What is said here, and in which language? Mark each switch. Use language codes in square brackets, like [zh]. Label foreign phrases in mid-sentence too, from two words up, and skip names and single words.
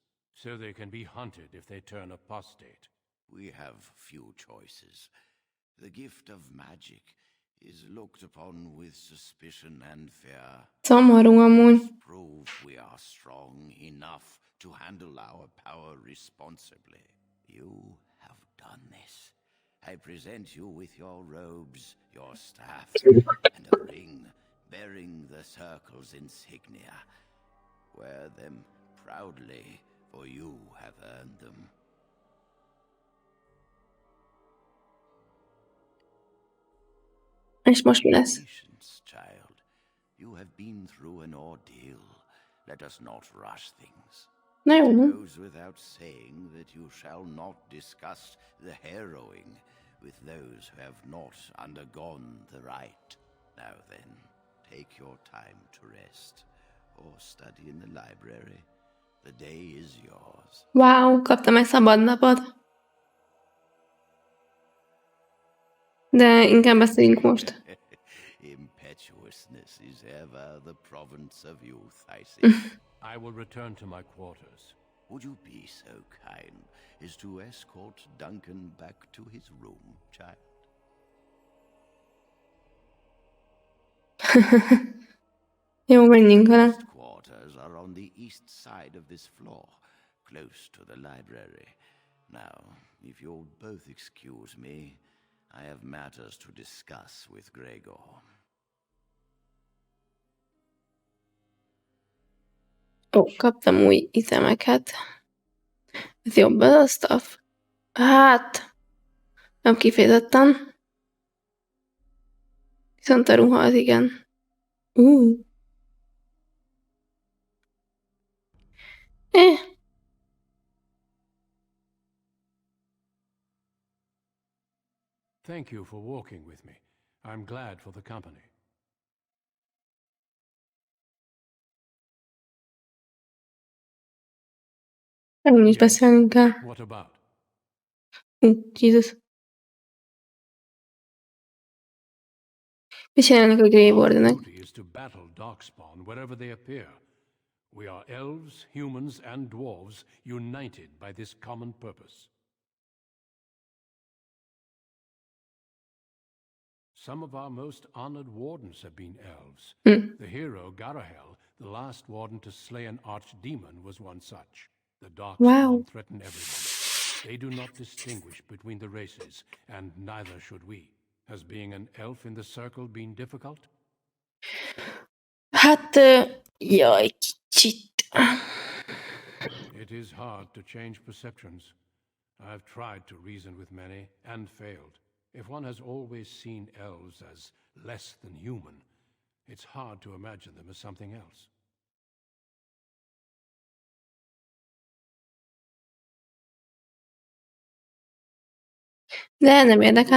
[en] So they can be hunted if they turn apostate. We have few choices. The gift of magic is looked upon with suspicion and fear. [hu] Szomorú amúgy. [en] Prove we are strong enough to handle our power responsibly. You have done this. I present you with your robes, your staff, and a ring bearing the circle's insignia. Wear them proudly, for you have earned them. [hu] És most mi lesz? [en] Patience, child. You have been through an ordeal. Let us not rush things. [hu] Na jó, [en] It [hu] no? [en] goes without saying that you shall not discuss the harrowing with those who have not undergone the rite. Now then, take your time to rest, or study in the library. The day is yours. [hu] Wow, kaptam egy szabad napot. De inkább beszéljünk most. [en] Impetuousness is ever the province of youth, I see. I will return to my quarters. Would you be so kind as to escort Duncan back to his room, child? [hu] Jó, menjünk vele. [en] His quarters are on the east side of this floor, close to the library. Now, if you'll both excuse me, I have matters to discuss with Gregor. [hu] Ó, kaptam új itemeket. Ez jobb ez a stuff? Hát, nem kifejezetten. Viszont a ruha az igen. Eh, [en] Thank you for walking with me. I'm glad for the company. [hu] erről is beszélnünk kell. [en] What about? [hu] Jézus. Mit csinálnak a Grey [en] Our [hu] Wardenek? [en] duty is to battle Darkspawn wherever they appear. We are elves, humans, and dwarves united by this common purpose. Some of our most honored wardens have been elves. The hero, Garahel, the last warden to slay an archdemon, was one such. The Darkspawn threaten everyone. They do not distinguish between the races, and neither should we. Has being an elf in the circle been difficult? [hu] Hát, jaj, kicsit. [en] It is hard to change perceptions. I've tried to reason with many, and failed. If one has always seen elves as less than human, it's hard to imagine them as something else. [hu] De nem érdekel.